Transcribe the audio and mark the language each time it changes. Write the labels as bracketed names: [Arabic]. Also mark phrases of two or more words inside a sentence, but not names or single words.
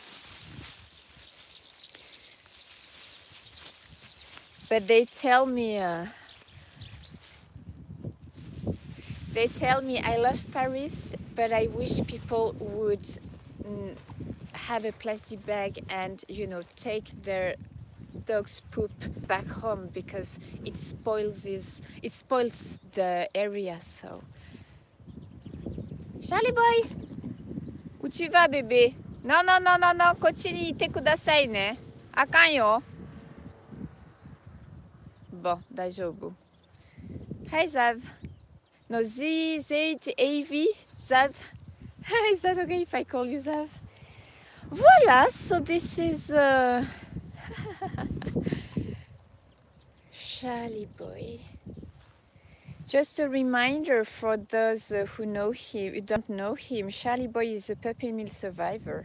[English] But they tell me, I love Paris, but I wish people would have a plastic bag and, you know, take their dog's poop back home because it spoils the area. So Charlie boy, [French] où tu vas bébé? Non non non non non、 [Japanese] こっちにいてくださいね。あかんよ。bon、大丈夫。Hi Zav. [English] No, Z-A-V, Zav. Is that okay if I call you Zav? Voila, so this is Charlie boy. Just a reminder for those who don't know him, Charlie boy is a puppy mill survivor.